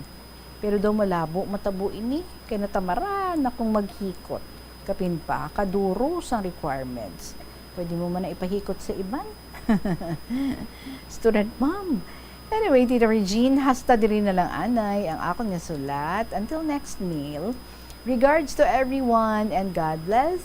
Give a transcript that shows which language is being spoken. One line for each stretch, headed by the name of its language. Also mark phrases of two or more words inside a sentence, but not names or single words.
Hiligaynon: Pero daw malabo matabo ini, kaya natamaran akong maghikot. Kapin pa, kaduro sang requirements. Pwede mo man na ipahikot sa iban.
English: Student mom.
Hiligaynon: Anyway, Tita Regine, hasta diri na lang anay ang akong nga sulat.
English: Until next meal, regards to everyone and God bless.